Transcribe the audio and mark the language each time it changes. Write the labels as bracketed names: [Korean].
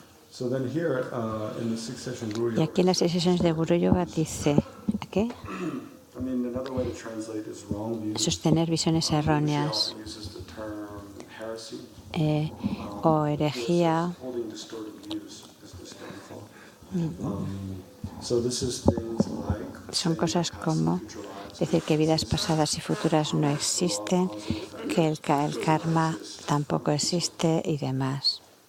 [English] So then here in the sixth session Guru [Spanish] Y aquí en las 6 sesiones de Guru Yoga dice, ¿qué? [English] I mean, another way to translate is wrong views. [Spanish] Sostener visiones erróneas [English] Uses the term heresy. [Spanish] O herejía. [English] Holding distorted views is this downfall. So this is things like [Spanish] Son cosas como decir que vidas pasadas y futuras no existen, que el karma tampoco existe y demás.